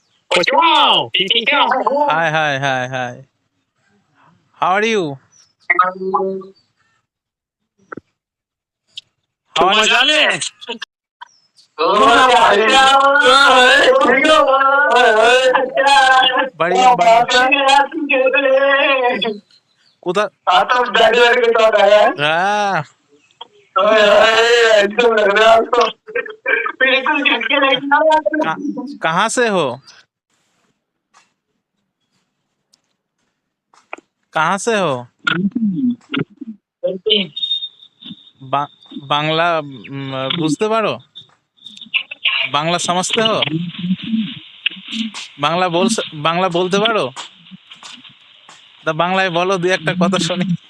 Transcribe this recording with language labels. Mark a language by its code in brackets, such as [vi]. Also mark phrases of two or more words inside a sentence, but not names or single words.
[en] Wow, PPK. Hi, hi, hi, hi. How are you? How are [hi] मजा ले बढ़िया बढ़िया [bn] কোথা হ্যাঁ [hi] का- कहाँ से हो कहाँ से हो [bn] বাংলা বুঝতে পারো বাংলা [hi] समझते हो [bn] বাংলা বলতে পারো তা বাংলায় বলো দুই একটা কথা শুনি